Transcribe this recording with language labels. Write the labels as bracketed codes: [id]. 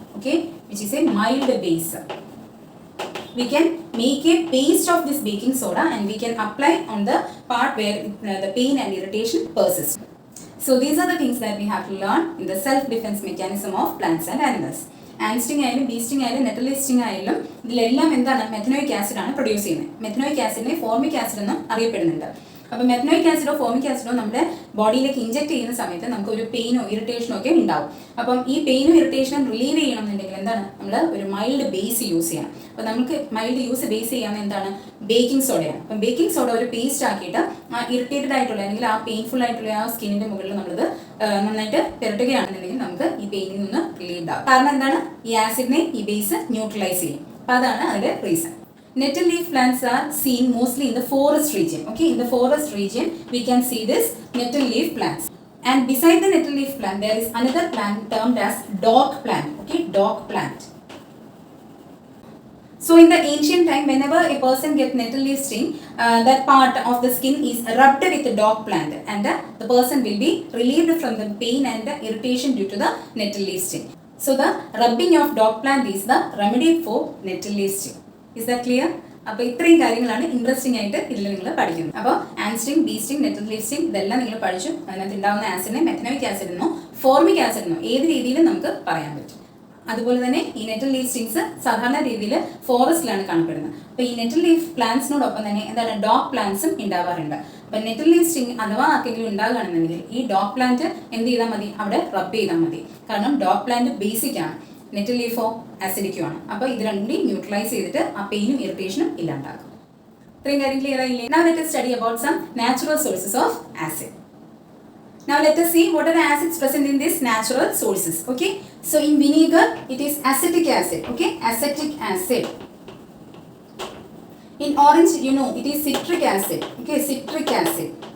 [en] Okay, which is a mild base. We can make a paste of this baking soda and we can apply on the part where the pain and irritation persists. So these are the things that we have to learn in the self-defense mechanism of plants and animals. [ml] ആൻസ്റ്റിംഗ് ആയാലും ബീസ്റ്റിംഗ് ആയാലും നെറ്റലിസ്റ്റിംഗ് ആയാലും ഇതിലെല്ലാം എന്താണ് methanoic acid ആണ് produce ചെയ്യുന്നത്. Methanoic ആസിഡിനെ formic acid എന്നും അറിയപ്പെടുന്നുണ്ട്. അപ്പോൾ മെഥനോയിക് ആസിഡോ ഫോർമിക് ആസിഡോ നമ്മുടെ ബോഡിയിലേക്ക് ഇഞ്ചെക്ട് ചെയ്യുന്ന സമയത്ത് നമുക്ക് ഒരു പെയിനോ ഇറിറ്റേഷനോ ഒക്കെ ഉണ്ടാവും. അപ്പം ഈ പെയിനും ഇറിറ്റേഷനും റിലീവ് ചെയ്യണമെന്നുണ്ടെങ്കിൽ എന്താണ് നമ്മൾ ഒരു മൈൽഡ് ബേസ് യൂസ് ചെയ്യണം. അപ്പോൾ നമുക്ക് മൈൽഡ് ബേസ് ചെയ്യാവുന്ന എന്താണ് ബേക്കിംഗ് സോഡയാണ്. അപ്പം ബേക്കിംഗ് സോഡ ഒരു പേസ്റ്റ് ആക്കിയിട്ട് ആ ഇറിറ്റേറ്റഡ് ആയിട്ടുള്ള അല്ലെങ്കിൽ ആ പെയിൻഫുൾ ആയിട്ടുള്ള ആ സ്കിന്നിന്റെ മുകളിൽ നമ്മളത് നന്നായിട്ട് പുരട്ടുകയാണെന്നുണ്ടെങ്കിൽ നമുക്ക് ഈ പെയിനിൽ നിന്ന് റിലീവ് ആവും. കാരണം എന്താണ് ഈ ആസിഡിനെ ഈ ബേസ് ന്യൂട്രലൈസ് ചെയ്യും. അപ്പം അതാണ് അതിന്റെ reason. [en] Nettle leaf plants are seen mostly in the forest region. Okay, in the forest region we can see this nettle leaf plants. And beside the nettle leaf plant there is another plant termed as dock plant. Okay, dock plant. So in the ancient time, whenever a person gets nettle leaf sting, that part of the skin is rubbed with the dock plant, and the person will be relieved from the pain and the irritation due to the nettle leaf sting. So the rubbing of dock plant is the remedy for nettle leaf sting. Is that clear? [ml] അപ്പോൾ ഇത്രയും കാര്യങ്ങളാണ് interesting ആയിട്ട് ഇതിൽ നിങ്ങൾ പഠിക്കുന്നത്. അപ്പോൾ ആൻസ്റ്റിംഗ്, ബീസ്റ്റിംഗ്, natal leaf sting ഇതെല്ലാം നിങ്ങൾ പഠിച്ചു. അതിനകത്ത് ഉണ്ടാകുന്ന ആസിഡിനെ മെഥനോയിക് ആസിഡ് എന്നോ ഫോർമിക് ആസിഡ് എന്നോ ഏത് രീതിയിലും നമുക്ക് പറയാൻ പറ്റും. അതുപോലെ തന്നെ ഈ നെറ്റൽ ലീഫ് സ്റ്റിങ്സ് സാധാരണ രീതിയിൽ ഫോറസ്റ്റിലാണ് കാണപ്പെടുന്നത്. അപ്പോൾ ഈ നെറ്റൽ ലീഫ് പ്ലാന്റ്സിനോടൊപ്പം തന്നെ എന്താണ് ഡോഗ് പ്ലാന്റ്സും ഉണ്ടാവാറുണ്ട്. അപ്പോൾ നെറ്റൽ ലീഫ് സ്റ്റിങ് അഥവാ ആർക്കെങ്കിലും ഉണ്ടാകുകയാണെന്നുണ്ടെങ്കിൽ ഈ ഡോഗ് പ്ലാന്റ് എന്ത് ചെയ്താൽ മതി, അവിടെ റബ്ബ് ചെയ്താൽ മതി. കാരണം ഡോഗ് പ്ലാന്റ് ബേസിക് ആണ്, നെറ്റൽ ലീഫോ ആസിഡിക്കുമാണ്. അപ്പോൾ ഇത് രണ്ടും കൂടി ന്യൂട്രലൈസ് ചെയ്തിട്ട് ആ പെയിനും ഇറിറ്റേഷനും ഇല്ലാണ്ടാകും. ഇത്രയും കാര്യം ക്ലിയർ ആയില്ലേ? [en] Now let us study about some natural sources of acid. Now let us see what are the acids present in these natural sources. Okay, so in vinegar it is acetic acid. Okay, acetic acid. In orange, you know, it is citric acid. Okay, citric acid.